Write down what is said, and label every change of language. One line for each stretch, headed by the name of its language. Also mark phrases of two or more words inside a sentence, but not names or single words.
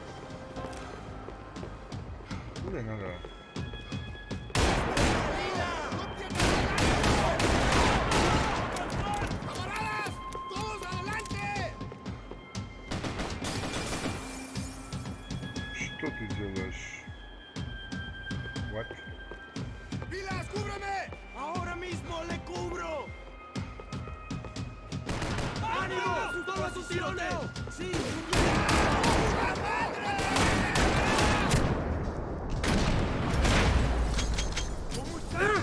Spanish: De nada. ¡Camaradas! ¡Todos adelante!
Russian: Что ты делаешь?
English: What?
Spanish: ¡Pilas, cúbreme! ¡Ahora mismo le cubro! ¡Ánimo! ¡Solo es un tiroteo! ¡Sí! ¡Puta madre! ¿Cómo está?